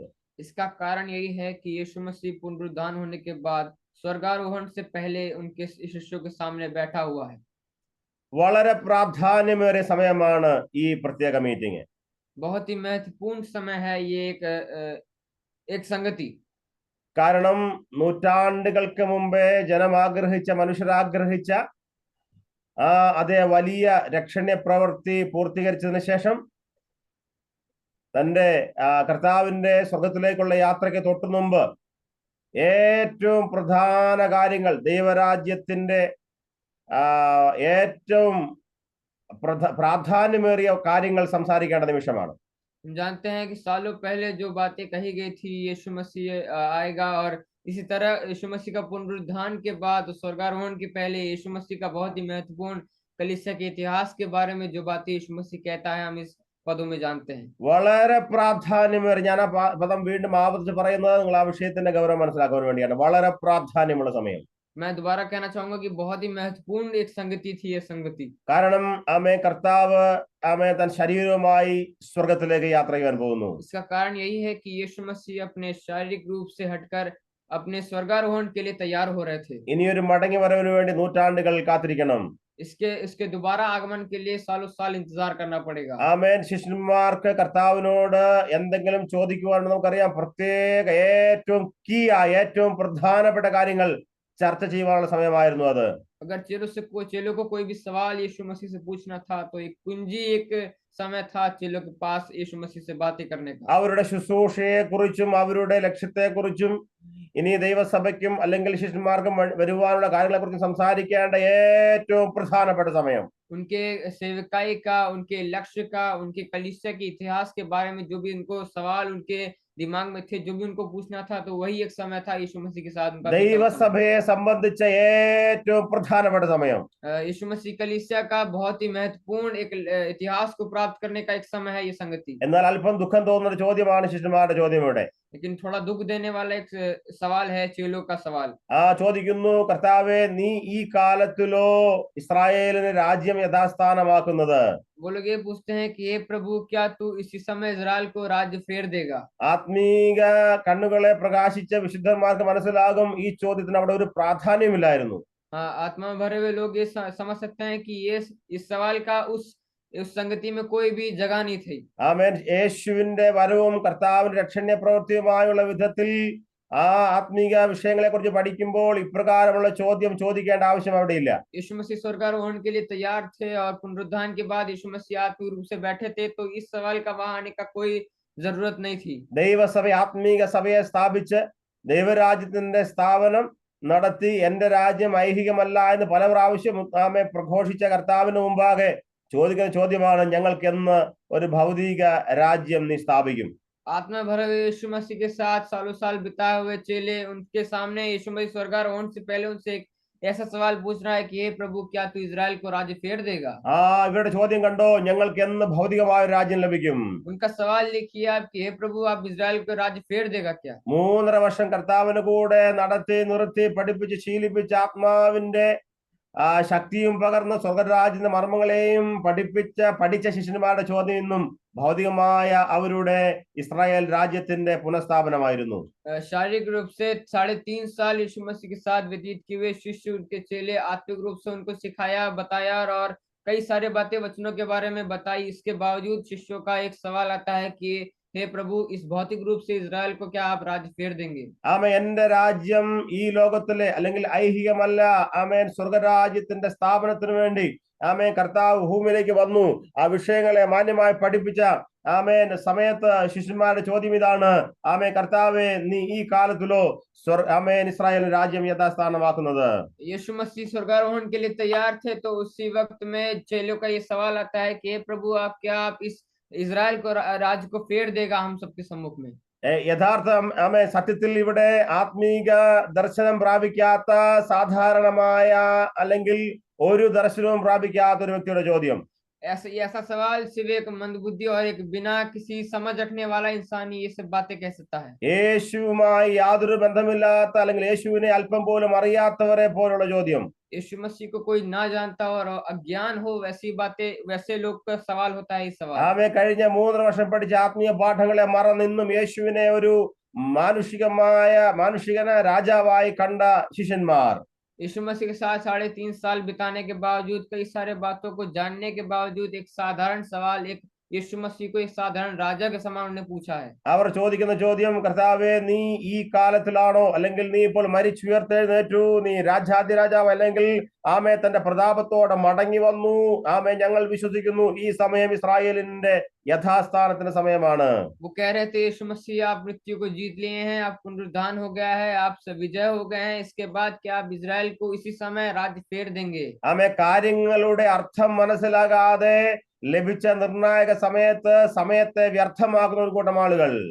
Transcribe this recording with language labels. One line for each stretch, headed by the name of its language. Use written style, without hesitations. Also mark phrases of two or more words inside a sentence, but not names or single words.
Hindi: इसका कारण यही है कि यीशु मसीह पुनरुत्थान होने के बाद स्वर्गारोहण से पहले उनके शिष्यों के सामने बैठा हुआ है।
Malayalam: വളരെ പ്രാധാന്യമേറിയ സമയമാണ് ഈ പ്രത്യേക മീറ്റിംഗ്.
Hindi: बहुत ही महत्वपूर्ण समय है ये एक संगति।
Malayalam: കാരണം നൂറ്റാണ്ടുകൾക്ക് മുമ്പേ ജനം ആഗ്രഹിച്ച, മനുഷ്യരാഗ്രഹിച്ച അതേ വലിയ രക്ഷണ്യ പ്രവൃത്തി പൂർത്തീകരിച്ചതിന് ശേഷം തന്റെ കർത്താവിന്റെ സ്വർഗത്തിലേക്കുള്ള യാത്രയ്ക്ക് തൊട്ടു മുമ്പ് ഏറ്റവും പ്രധാന കാര്യങ്ങൾ, ദൈവരാജ്യത്തിന്റെ ഏറ്റവും പ്രാധാന്യമേറിയ കാര്യങ്ങൾ സംസാരിക്കേണ്ട നിമിഷമാണ്.
Hindi: हम जानते हैं कि सालों पहले जो बातें कही गई थी, यीशु मसीह आएगा और इसी तरह यीशु मसीह का पुनरुत्थान के बाद स्वर्गारोहण के पहले यीशु मसीह का बहुत ही महत्वपूर्ण कलीसिया के इतिहास के बारे में जो बातें यीशु मसीह कहता है हम इस पदों में जानते हैं।
Malayalam: വളരെ പ്രാധാന്യമേറിയ, ഞാൻ ആ പദം വീണ്ടും ആവർത്തിച്ച് പറയുന്നത് നിങ്ങൾ ആ വിഷയത്തിന്റെ ഗൗരവം മനസ്സിലാക്കാൻ വേണ്ടിയാണ്. വളരെ പ്രാധാന്യമുള്ള സമയം.
Hindi: मैं दोबारा कहना चाहूंगा कि बहुत ही महत्वपूर्ण एक संगति थी ये संगति।
Malayalam: കാരണം ആമേ കർത്താവ് തൻ ശരീരവുമായി സ്വർഗത്തിലേക്ക് യാത്ര ചെയ്യാൻ പോകുന്നു.
Hindi: इसका कारण यही है कि यीशु मसीह अपने शारीरिक रूप से हटकर अपने स्वर्गारोहण के लिए तैयार हो रहे थे।
Malayalam: ഇനിയൊരു മടങ്ങി വരവിന് വേണ്ടി നൂറ്റാണ്ടുകൾ കാത്തിരിക്കണം.
Hindi: इसके दोबारा आगमन के लिए सालों साल इंतजार करना पड़ेगा।
Malayalam: ആമേൻ. ശിഷ്യന്മാർക്ക് കർത്താവിനോട് എന്തെങ്കിലും ചോദിക്കുവാണെന്ന് നമുക്കറിയാം. പ്രത്യേക ഏറ്റവും ഏറ്റവും പ്രധാനപ്പെട്ട കാര്യങ്ങൾ ചർച്ച ചെയ്യാനുള്ള സമയമായിരുന്നു അത്.
Hindi: अगर चेलों को कोई भी सवाल यीशु मसीह से पूछना था तो एक कुंजी एक समय था चेलों के पास यीशु मसीह से बातें करने का।
Malayalam: അവരുടെ ശുശ്രൂഷയെ കുറിച്ചും അവരുടെ ലക്ഷ്യത്തെ കുറിച്ചും ഇനി ദൈവസഭയ്ക്കും അല്ലെങ്കിൽ ശിഷ്യന്മാർക്കും വരുവാനുള്ള കാര്യങ്ങളെ കുറിച്ചും സംസാരിക്കേണ്ട ഏറ്റവും പ്രധാനപ്പെട്ട സമയം,
Hindi: उनके सेवकाई का, उनके लक्ष्य का, उनके कलीसिया के इतिहास के बारे में जो भी उनको सवाल उनके दिमाग में थे, जो भी उनको पूछना था, तो वही एक समय था यीशु मसीह के साथ उनका।
Malayalam: ദൈവസഭയെ സംബന്ധിച്ച ഏറ്റവും പ്രധാനപ്പെട്ട സമയം,
Hindi: यीशु मसीह कलीसिया का बहुत ही महत्वपूर्ण एक इतिहास को प्राप्त करने का एक समय है ये संगति।
Malayalam: എന്നാൽ അല്പം ദുഃഖം തോന്നുന്ന ചോദ്യമാണ് ശിഷ്യന്മാരുടെ ചോദ്യം ഇവിടെ.
Hindi: लेकिन थोड़ा दुख देने वाला एक सवाल है चेलों का सवाल।
Malayalam: ചോദിക്കുന്നു, കർത്താവേ, നീ ഈ കാലത്തിലോ ഇസ്രായേലിന് രാജ്യം യഥാസ്ഥാനമാക്കുന്നത്?
Hindi: वो लोग ये पूछते हैं कि हे प्रभु, क्या तू इसी समय इजराइल को राज्य फेर देगा?
Malayalam: ആത്മീക കണ്ണുകളെ പ്രകാശിച്ച വിശുദ്ധന്മാർക്ക് മനസ്സിലാകും ഈ ചോദ്യത്തിന് അവിടെ ഒരു പ്രാധാന്യമില്ലായിരുന്നു.
Hindi: हाँ, आत्मा में भरे हुए लोग ये समझ सकते हैं कि ये इस सवाल का उस संगति में कोई भी जगह नहीं थी।
Malayalam: ആമേൻ. യേശുവിന്റെ വരവും കർത്താവിന്റെ രക്ഷണ്യ പ്രവൃത്തിയുമായുള്ള വിധത്തിൽ ആ ആത്മീക വിഷയങ്ങളെ കുറിച്ച് പഠിക്കുമ്പോൾ ഇപ്രകാരമുള്ള ചോദ്യം ചോദിക്കേണ്ട ആവശ്യം അവിടെ ഇല്ല.
Hindi: यीशु मसीह स्वर्गारोहण के लिए तैयार थे और पुनरुत्थान के बाद यीशु मसीह आत्मिक रूप से बैठे थे, तो इस सवाल का वहां आने का कोई जरूरत नहीं थी।
Malayalam: ദൈവസഭ ആത്മീക സഭയെ സ്ഥാപിച്ച് ദൈവരാജ്യത്തിന്റെ സ്ഥാപനം നടത്തി എന്റെ രാജ്യം ഐഹികമല്ല എന്ന് പല പ്രാവശ്യം ആമേ പ്രഘോഷിച്ച കർത്താവിന് മുമ്പാകെ ചോദിക്കുന്ന ചോദ്യമാണ്, ഞങ്ങൾക്ക് എന്ന് ഒരു ഭൗതിക രാജ്യം നീ സ്ഥാപിക്കും?
Hindi: आत्मा भरे हुए यीशु मसीह के साथ सालों साल बिताए हुए चेले, उनके सामने यीशु मसीह स्वर्गारोहण से पहले उनसे एक ऐसा सवाल पूछ रहा है कि हे प्रभु, क्या तू इजराइल को राज्य फेर देगा?
Malayalam: ഇവരുടെ ചോദ്യം കണ്ടോ, ഞങ്ങൾക്ക് എന്ന് ഭൗതികമായ ഒരു രാജ്യം ലഭിക്കും?
Hindi: उनका सवाल लिखिए आप कि हे प्रभु, आप इजराइल को राज्य फेर देगा क्या?
Malayalam: 3.5 വർഷം കർത്താവിന് കൂടെ നടത്തി നിർത്തി പഠിപ്പിച്ച് ശീലിപ്പിച്ച ആത്മാവിന്റെ ശക്തിയും പകർന്ന് സ്വർഗരാജ്യത്തിന്റെ മർമ്മങ്ങളെയും പഠിച്ച ശിഷ്യന്മാരുടെ ചോദ്യം ഇന്നും ഭൗതികമായ അവരുടെ ഇസ്രായേൽ രാജ്യത്തിന്റെ പുനഃസ്ഥാപനമായിരുന്നു.
Hindi: शारीरिक रूप से 3.5 साल यीशु मसीह के साथ व्यतीत किए हुए शिष्य, उनके चेले आत्मिक रूप से उनको सिखाया, बताया और कई सारे बातें वचनों के बारे में बताई। इसके बावजूद शिष्यों का एक सवाल आता है कि हे प्रभु, इस भौतिक रूप से इजराइल को क्या आप राज्य फेर देंगे?
Malayalam: ആമേൻ. എന്റെ രാജ്യം ഈ ലോകത്തിലെ അല്ലെങ്കിൽ ഐഹികമല്ല. ആമേൻ. സ്വർഗരാജ്യത്തിന്റെ സ്ഥാപനത്തിന് വേണ്ടി ആമേൻ കർത്താവ് ഭൂമിയിലേക്ക് വന്നു. ആ വിഷയങ്ങളെ മാന്യമായി പഠിപ്പിച്ച ആമേൻ സമയത്ത് ശിഷ്യന്മാരുടെ ചോദ്യം ഇതാണ്, ആമേൻ കർത്താവേ, നീ ഈ കാലത്തിലോ ആമേൻ ഇസ്രായേൽ രാജ്യം യഥാസ്ഥാനമാക്കുന്നത്?
Hindi: यीशु मसीह स्वर्गारोहण के लिए तैयार थे, तो उसी वक्त में चेलों का ये सवाल आता है कि हे प्रभु, आप इस इजराइल को राज्य को फेर देगा हम सबके सम्मुख में?
Malayalam: യഥാർത്ഥം ആമേൻ സത്യത്തിൽ ഇവിടെ ആത്മീക ദർശനം പ്രാപിക്കാത്ത സാധാരണമായ അല്ലെങ്കിൽ ഒരു ദർശനവും പ്രാപിക്കാത്ത ഒരു വ്യക്തിയുടെ ചോദ്യം.
Hindi: ऐसा सवाल सिर्फ एक मंदबुद्धि और एक बिना किसी समझ रखने वाला इंसान ही ये सब बातें कह सकता है।
Malayalam: യേശുവുമായി യാതൊരു ബന്ധമില്ലാത്ത അല്ലെങ്കിൽ യേശുവിനെ അല്പം പോലും അറിയാത്തവരെ പോലുള്ള ചോദ്യം.
Hindi: यीशु मसीह को कोई ना जानता और अज्ञान हो, वैसी बातें, वैसे लोग का सवाल होता है ये सवाल।
Malayalam: ആമേൻ. കഴിഞ്ഞ 3 വർഷം പഠിച്ച ആത്മീയ പാഠങ്ങളെ മറന്നിന്നും യേശുവിനെ ഒരു മാനുഷികന രാജാവായി കണ്ട ശിഷ്യന്മാർ,
Hindi: यीशु मसीह के साथ 3.5 साल बिताने के बावजूद, कई सारे बातों को जानने के बावजूद, एक साधारण सवाल, एक यीशु मसीह को एक साधारण राजा के समान उन्हें पूछा है।
Malayalam: അവർ ചോദിക്കുന്ന ചോദ്യം, കർത്താവേ, നീ ഈ കാലത്തിലാണോ അല്ലെങ്കിൽ നീ ഇപ്പോൾ മരിച്ചുയർത്തെഴുന്നേറ്റു, നീ രാജാധിരാജാവ് അല്ലെങ്കിൽ ആമേ തന്റെ പ്രതാപത്തോടെ മടങ്ങി വന്നു, ആമേ ഞങ്ങൾ വിശ്വസിക്കുന്നു ഈ സമയം ഇസ്രായേലിന്റെ യഥാസ്ഥാനത്തിന്റെ സമയമാണ്.
Hindi: वो कह रहे थे, यीशु मसीह, आप मृत्यु को जीत लिए हैं, आप पुनरुत्थान हो गया है, आप सब विजय हो गए हैं, इसके बाद क्या आप इजराइल को इसी समय राज्य फेर देंगे?
Malayalam: ആമേ കാര്യങ്ങളുടെ അർത്ഥം മനസ്സിലാകാതെ ലഭിച്ച നിർണായക സമയത്തെ വ്യർത്ഥമാക്കുന്ന ഒരു കൂട്ടം ആളുകൾ,